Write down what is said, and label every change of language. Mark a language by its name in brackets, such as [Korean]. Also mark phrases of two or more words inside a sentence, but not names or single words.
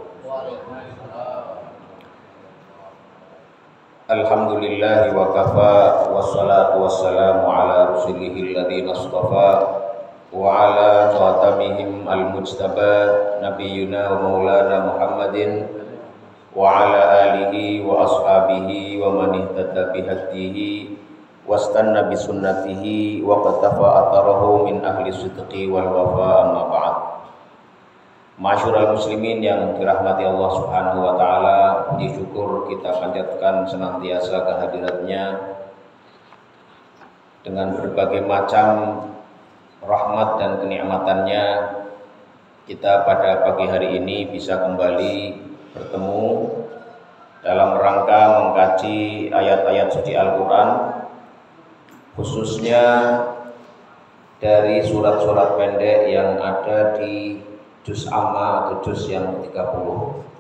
[Arabic] الحمد لله وكفى والصلاة والسلام على رسله الذين اصطفى وعلى خاتمهم المجتبى نبينا ومولانا محمد وعلى آله وأصحابه ومن اهتدى بهداه واستن بسنته وقفا أثره من أهل الصدق والوفا أما بعد. معاشر المسلمين [Indonesian] yang dirahmati Allah [Arabic] سبحانه وتعالى, [Indonesian] puji syukur kita panjatkan senantiasa kehadiratnya dengan berbagai macam rahmat dan kenikmatannya. Kita pada pagi hari ini bisa kembali bertemu dalam rangka mengkaji ayat-ayat suci Al-Qur'an, khususnya dari surat-surat pendek yang ada di [Arabic] جزء عم [Indonesian] atau juz yang ke-30.